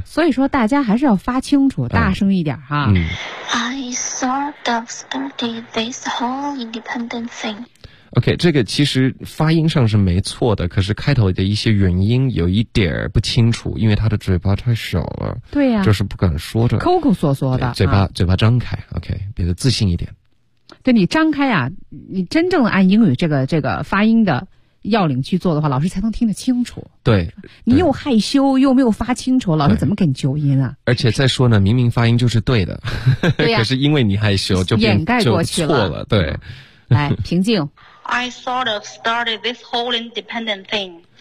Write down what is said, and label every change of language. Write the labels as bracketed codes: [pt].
[zh] 所以说大家还是要发清楚，大声一点哈。嗯。 [en] I sort of started this whole independent thing。 [zh] OK， 这个其实发音上是没错的，可是开头的一些元音有一点不清楚，因为他的嘴巴太小了。对呀、啊，就是不敢说着，抠抠缩缩的，嘴巴、啊、嘴巴张开 ，OK， 变得自信一点。对你张开啊，你真正按英语这个发音的要领去做的话，老师才能听得清楚。对，你又害羞又没有发清楚，老师怎么给你纠音啊？而且再说呢，明明发音就是对的，对啊、可是因为你害羞就掩盖过去了。错了，对。来，平静。 [en] I sort of started this whole independent thing.